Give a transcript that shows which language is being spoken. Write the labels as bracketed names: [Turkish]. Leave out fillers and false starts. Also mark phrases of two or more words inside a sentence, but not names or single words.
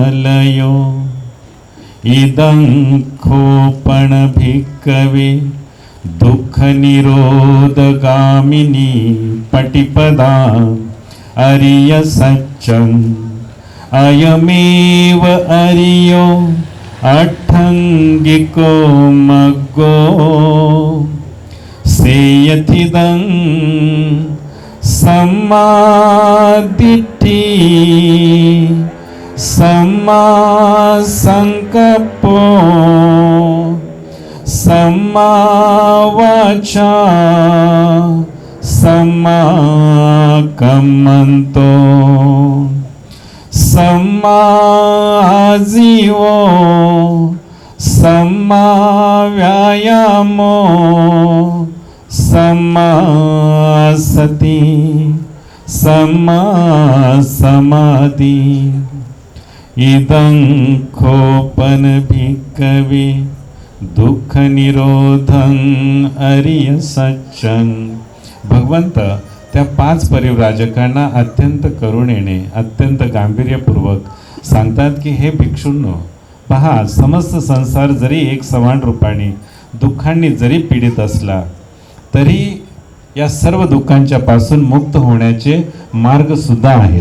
[Pali] अनालयो इदं खोपन भिक्खवे दुःख निरोधगामिनी पटिपदा अरिय सच्चं अयमेव अरियो अठ्ठङ्गिको मग्गो सेयथिदं सम्मादिट्ठी सम्मा संकप्पो सम्मा वाचा सम्मा कम्मन्तो सम्मा आजीवो सम्मा व्यायामो सम्मा सती सम्मा समाधि इदं खोपन भिक्कवे दुःख निरोधं अरिय सच्चं. [Marathi] भगवंत त्या 5 परिव्राजकांना अत्यंत करुणेने अत्यंत गांभीर्यपूर्वक सांगतात की हे भिक्षूंनो, पहा, समस्त संसार जरी एक समान रूपाने दुःखांनी जरी पीडित असला तरी या सर्व दुःखांच्या पासून मुक्त होण्याचे मार्ग सुद्धा आहेत.